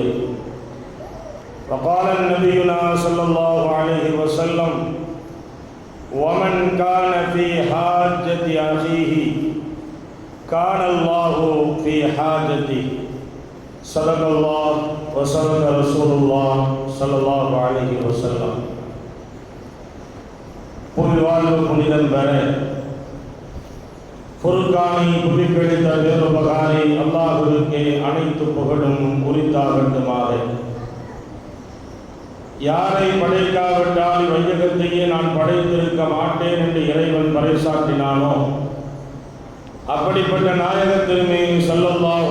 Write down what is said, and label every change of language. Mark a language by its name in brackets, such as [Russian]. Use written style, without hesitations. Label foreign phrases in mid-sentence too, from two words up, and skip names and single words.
[Arabic] وقال نبينا صلى الله عليه وسلم ومن كان في حاجة أخيه كان الله في حاجته صدق الله وصدق رسول الله صلى الله عليه وسلم. [Tamil] புவிவாழ்வு புனிதம் பெற ஃபுர்கானை புவிக்கழித்த வேறுபகாரி அல்லாஹ்வுக்கே அனைத்து புகழும் உரித்தாகட்டுமாக. யாரை படைக்காவிட்டால் வையகத்தையே நான் படைத்திருக்க மாட்டேன் என்று இறைவன் பறைசாற்றினானோ அப்படிப்பட்ட நாயகத் திருமேனி ஸல்லல்லாஹு